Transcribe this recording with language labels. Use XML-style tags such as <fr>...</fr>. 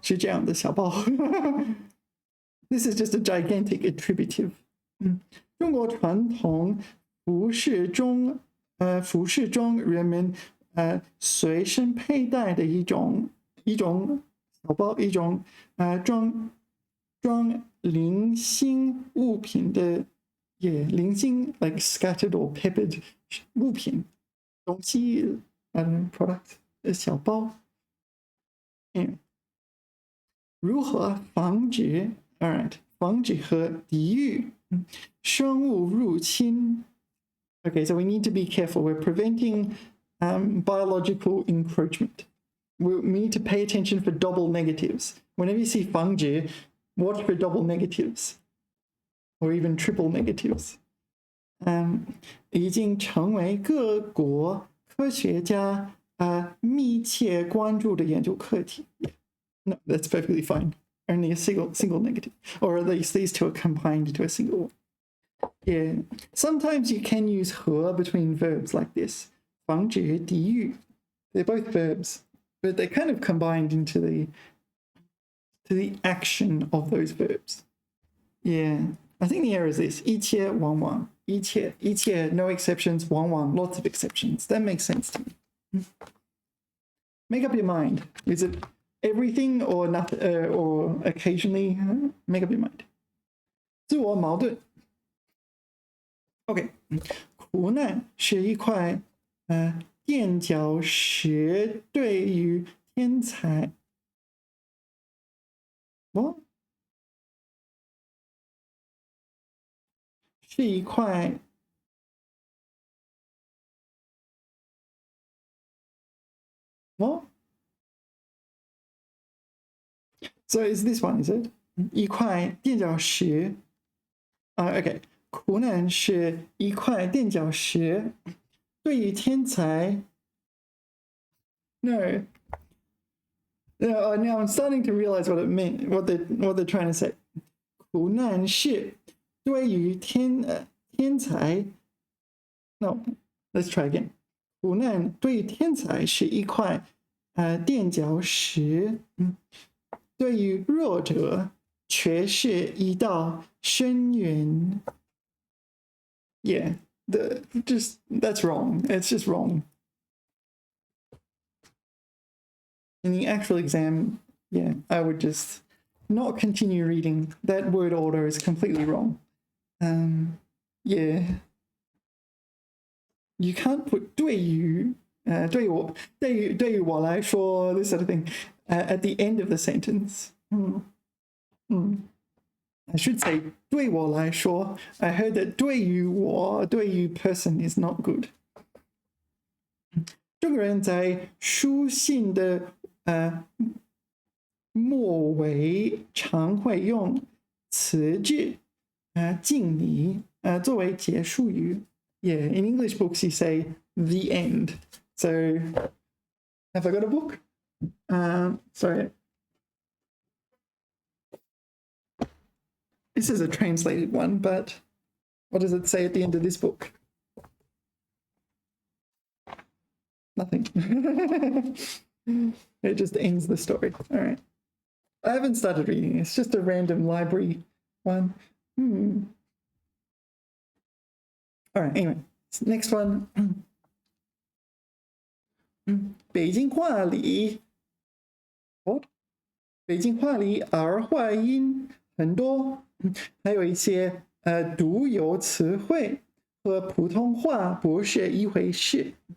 <zh>是这样的小包。</zh> <en>This is just a gigantic attributive.</en> <zh>中国传统服饰中人们随身佩戴的一种小包，一种装零星物品的。</zh> <en>Yeah, 零星 like scattered or peppered</en> <zh>物品东西</zh> <en>I don't know, product 小包。</en> <zh>如何防止</zh> <en>Alright,</en> <zh>防止和抵御生物入侵。</zh> <en>Okay, so we need to be careful. We're preventing biological encroachment. We need to pay attention for double negatives. Whenever you see 防止, watch for double negatives. Or even triple negatives.</en> <zh>已经成为各国科学家密切关注的研究课题。</zh> <en>No, that's perfectly fine. Only a single negative. Or at least these two are combined into a single one. Yeah. Sometimes you can use 和 between verbs like this.</en> <zh>防止抵御.</zh> <en>They're both verbs, but they're kind of combined into the action of those verbs. Yeah. I think the error is this.</en> <zh>一切往往，</zh> <en>一切 no exceptions, 往往 lots of exceptions. That makes sense to me. Make up your mind. Is it everything or nothing, or occasionally? Make up your mind.</en> <zh>自我矛盾。 OK， 苦难是一块垫脚石，对于天才。</zh> <en>What？</en> <zh>是一块</zh> <en>What? So is this one, is it?</en> <zh>一块垫脚石。</zh> <en>Okay.</en> <zh>苦难是一块垫脚石，对于天才。</zh> <en>No. Now I'm starting to realize what it meant, what they're trying to say.</en> <zh>苦难是对于天才。</zh> <en>No, let's try again.</en> <zh>苦难对天才是一块垫脚石，对于弱者却是一道深渊。</zh> <en>Yeah, that's wrong. It's just wrong. In the actual exam, yeah, I would just not continue reading. That word order is completely wrong. Yeah. You can't put</en> <zh>对于我来说</zh> <en>this sort of thing at the end of the sentence. I should say</en> <zh>对我来说.</zh> <en>I heard that 对于person is not good.</en> <zh>中国人在书信的末尾常会用辞句敬礼作为结束语。</zh> <en>Yeah, in English books you say the end. So, have I got a book? Sorry. This is a translated one, but what does it say at the end of this book? Nothing. It just ends the story. All right. I haven't started reading. It's just a random library one. All right, anyway, next one.</en> <zh>北京话里儿化音很多，还有一些独有词汇和普通话不是一回事。</zh>